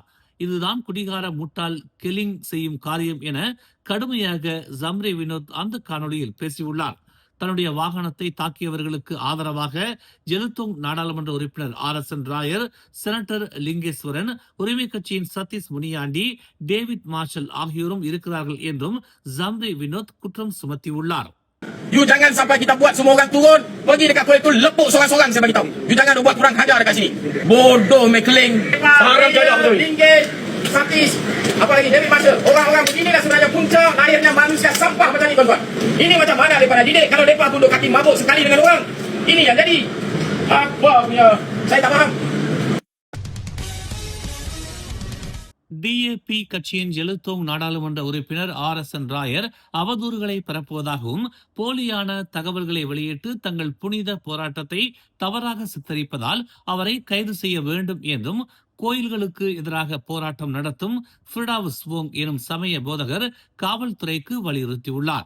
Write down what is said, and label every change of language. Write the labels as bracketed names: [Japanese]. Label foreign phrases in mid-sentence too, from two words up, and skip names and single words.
[Tamil] இதுதான் குடிகார முட்டாள் கில்லிங் செய்யும் காரியம் என கடுமையாக ஜம்ரி வினோத் அந்த காணொளியில் பேசியுள்ளார். தன்னுடைய வாகனத்தை தாக்கியவர்களுக்கு ஆதரவாக ஜெலுத்தோங் நாடாளுமன்ற உறுப்பினர் RSN ராயர், செனட்டர் லிங்கேஸ்வரன், உரிமை கட்சியின் சதீஷ் முனியாண்டி, டேவிட் மார்ஷல் ஆகியோரும் இருக்கிறார்கள் என்றும் ஜம்ரி வினோத் குற்றம் சுமத்தியுள்ளார். [Malay] You jangan sampai kita buat semua orang turun pergi dekat toilet tu lepuk seorang-seorang, saya bagi tahu. You jangan buat kurang ajar dekat sini. Bodoh mekling. Haram jaya betul. Linggit, Satish, apa lagi David Marshall. Orang-orang beginilah sebenarnya punca lahirnya manusia sampah macam ni tuan-tuan. Ini macam mana daripada didik kalau depa tunduk kaki mabuk sekali dengan orang. Ini yang jadi apa punya saya tak faham. [Tamil] DAP கட்சியின் ஜெலுத்தோங் நாடாளுமன்ற உறுப்பினர் RSN ராயர் அவதூறுகளை பரப்புவதாகவும் போலியான தகவல்களை வெளியிட்டு தங்கள் புனித போராட்டத்தை தவறாக சித்தரிப்பதால் அவரை கைது செய்ய வேண்டும் என்றும் கோயில்களுக்கு எதிராக போராட்டம் நடத்தும் ஃபிரிடாவுஸ் வோங் எனும் சமய போதகர் காவல்துறைக்கு வலியுறுத்தியுள்ளார்.